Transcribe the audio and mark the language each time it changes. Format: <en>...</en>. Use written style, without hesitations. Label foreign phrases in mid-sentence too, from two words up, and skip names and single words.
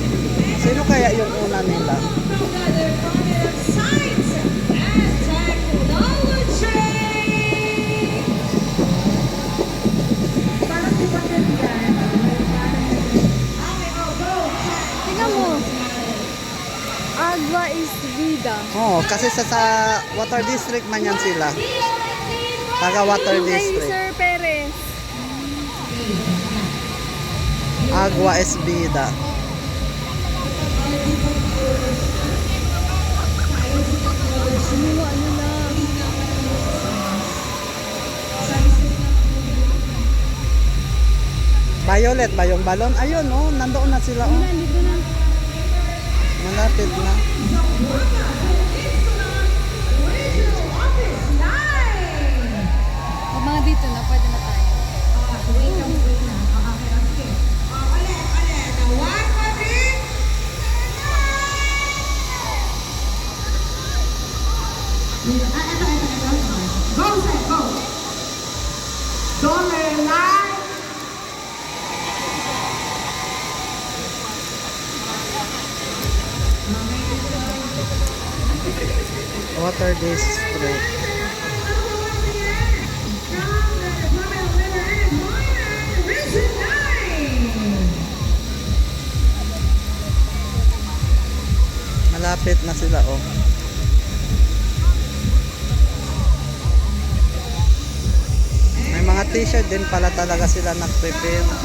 <tl>Sino kaya yung una nila? Tingnan mo.</tl> <es>Agua is vida.</es> <tl>Oo, kasi sa Water District man yan sila. Taga Water Ay, District. Sir Perez.</tl> <es>Agua es vida.</es> <tl>Ano lang. Violet ba yung balon? Ayun, oh, nandoon na sila. Oh. Nandito na. Malapit na. Pag mga dito na, pwede na tayo.</tl> <en>Go, set, go. Don't let it lie.</en> <tl>Water District. Malapit na sila, oh. May mga t-shirt din pala talaga sila nag-prepare.</tl>